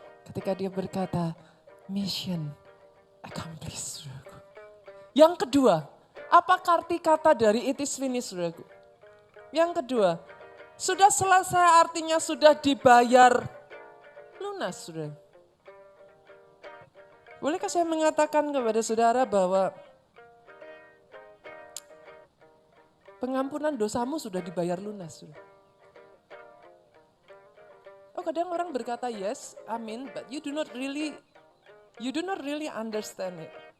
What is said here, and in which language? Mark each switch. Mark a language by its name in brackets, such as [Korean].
[Indonesian] Ketika dia berkata, [English] mission accomplished. [Indonesian] Yang kedua, apa arti kata dari [English] it is finished, [Indonesian] saudaraku? Yang kedua, sudah selesai artinya sudah dibayar lunas, saudara. Bolehkah saya mengatakan kepada saudara bahwa pengampunan dosamu sudah dibayar lunas, saudara? [English] Oh, [Indonesian] kadang orang berkata [English] yes, amin, but you do not really understand it.